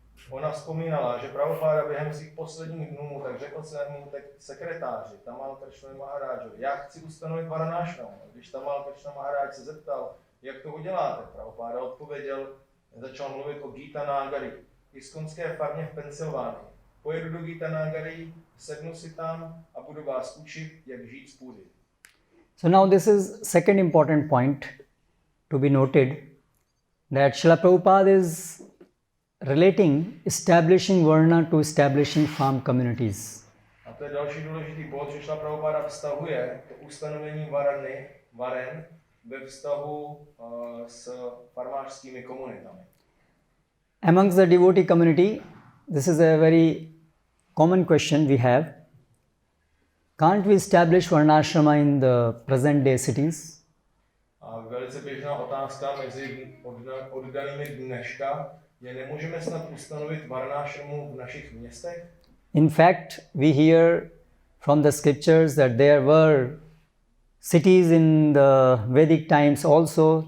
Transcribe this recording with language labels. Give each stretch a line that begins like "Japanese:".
Czech: Ona vzpomínala, že Prabhupada během svých posledních dnů tak řekl svému sekretáři Tamal Krishna Maharájovi, já chci ustanovit Varnashramu. Když Tamal Krishna Maharaj se zeptal, jak to uděláte, Prabhupada odpověděl, začal mluvit o Gita Nagari, iskconské farmě v Pensylvánii. Pojedu do Gita Nagari, sednu si tam a budu vás učit, jak žít z půdy.
English: So now this is second important point to be noted, that Srila Prabhupada is relating establishing Varna to establishing farm communities.
Czech: A to je další důležitý bod, že Srila Prabhupada vztahuje to ustanovení varen ve vztahu s farmářskými komunitami.
English: Amongst the devotee community, this is a very common question we have. Can't we establish Varnashrama in the present day cities?
Czech: A velice běžná otázka mezi oddanými dneška je, nemůžeme snad ustanovit Varnashramu v našich městech?
English: In fact, we hear from the scriptures that there were cities in the Vedic times also.